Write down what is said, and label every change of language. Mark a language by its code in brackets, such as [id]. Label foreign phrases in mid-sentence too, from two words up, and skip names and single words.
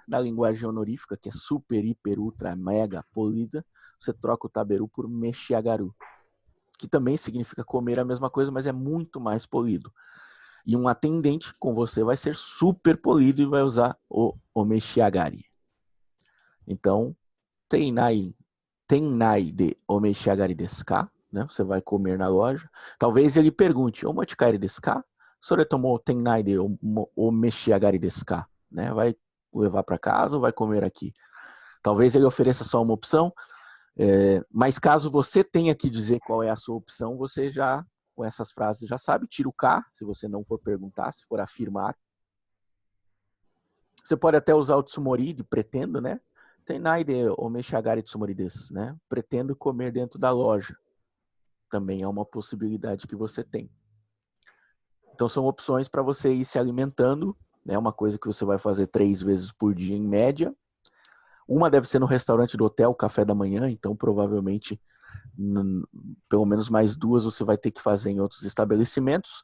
[pt] Na linguagem honorífica, que é super, hiper, ultra, mega, polida, você troca o taberu por meshiagaru, que também significa comer a mesma coisa, mas é muito mais polido. E um atendente com você vai ser super polido e vai usar o omeshiagari. [ja] Então, 店内でお召し上がりですか? [pt] Né? Você vai comer na loja. Talvez ele pergunte, [ja] お持ち帰りですか? それとも店内でお召し上がりですか? [pt] Né? Vai levar para casa ou vai comer aqui? Talvez ele ofereça só uma opção, mas caso você tenha que dizer qual é a sua opção, você já, com essas frases, já sabe. Tira o K, se você não for perguntar, se for afirmar. Você pode até usar o tsumori de pretendo, né? [ja] 店内でお召し上がりつもりです, [pt] né? Pretendo comer dentro da loja. Também é uma possibilidade que você tem. Então são opções para você ir se alimentando, É uma coisa que você vai fazer 3 vezes por dia em média. Uma deve ser no restaurante do hotel, café da manhã, então provavelmente pelo menos mais 2 você vai ter que fazer em outros estabelecimentos.